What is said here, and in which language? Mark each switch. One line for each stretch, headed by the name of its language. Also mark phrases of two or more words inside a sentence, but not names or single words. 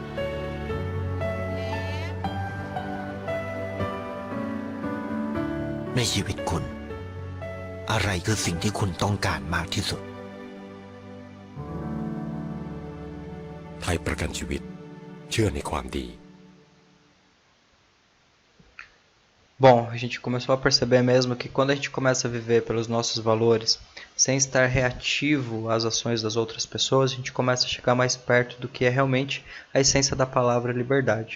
Thai: ในชีวิตคุณอะไรคือสิ่งที่คุณต้องการมากที่สุด ไทยประกันชีวิตเชื่อในความดี
Portuguese: Bom, a gente começou a perceber mesmo que quando a gente começa a viver pelos nossos valores, sem estar reativo às ações das outras pessoas, a gente começa a chegar mais perto do que é realmente a essência da palavra liberdade.